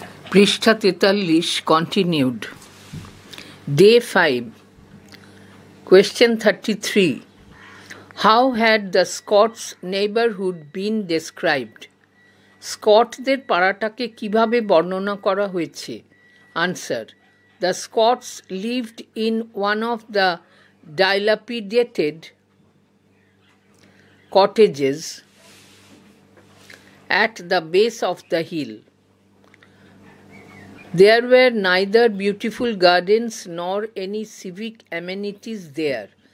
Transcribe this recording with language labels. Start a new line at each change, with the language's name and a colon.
English: পৃষ্ঠা 43 continued. Day 5. Question 33. How had the Scots neighborhood been described?
Bangla: স্কটদের পাড়াটাকে কিভাবে বর্ণনা করা হয়েছে?
English: Answer. The Scots lived in one of the dilapidated cottages at the base of the hill. There were neither beautiful gardens nor any civic amenities there.